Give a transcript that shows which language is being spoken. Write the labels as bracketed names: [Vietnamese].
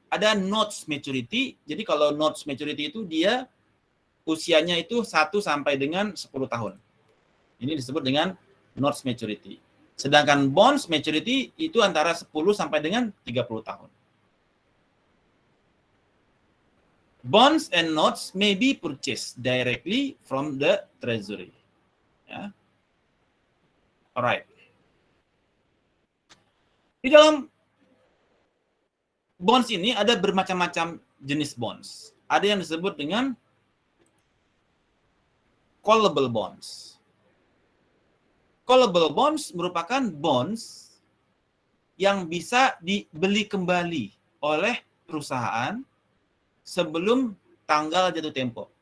[Indonesian] Ada notes maturity. Jadi kalau notes maturity itu dia usianya itu 1 sampai dengan 10 tahun. Ini disebut dengan notes maturity. Sedangkan bonds maturity itu antara 10 sampai dengan 30 tahun. [English] Bonds and notes may be purchased directly from the treasury. Ya. Alright. [Indonesian] Di dalam bonds ini ada bermacam-macam jenis bonds. Ada yang disebut dengan callable bonds. Callable bonds merupakan bonds yang bisa dibeli kembali oleh perusahaan sebelum tanggal jatuh tempo.